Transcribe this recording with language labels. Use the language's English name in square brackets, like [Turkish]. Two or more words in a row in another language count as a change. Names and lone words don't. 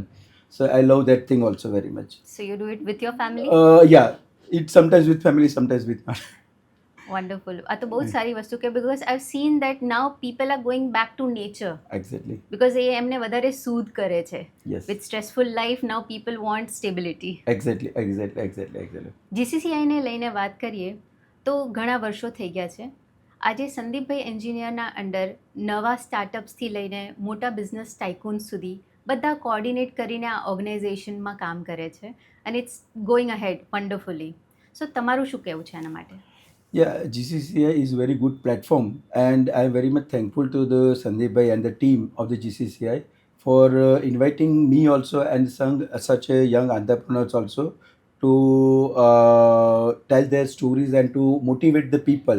[English] So I love that thing also very much. So you do it with your family? Yeah, it's sometimes with family, sometimes with not. Wonderful. [Gujarati] આ તો બહુ જ સારી વસ્તુ કે [English] because I've seen that now people are going back to nature Exactly. [Gujarati] because એ એમને વધારે soothe કરે છે. [English] Yes. With stressful life now people want stability. Exactly. [Gujarati] GCCI ને લઈને વાત કરીએ તો ઘણા વર્ષો થઈ ગયા છે. આજે સંદીપભાઈ એન્જિનિયરના અંડર નવા સ્ટાર્ટઅપ્સથી લઈને મોટા [English] business tycoons [Gujarati] સુધી બધા કોર્ડિનેટ કરીને આ ઓર્ગેનાઇઝેશનમાં કામ કરે છે [English] and it's going ahead wonderfully. [Gujarati] So તમારું શું કહેવું છે આના માટે? [English] Yeah, GCCI is a very good platform, and I am very much thankful to the Sandeep Bhai and the team of the GCCI for inviting me also and such a young entrepreneurs also to tell their stories and to motivate the people.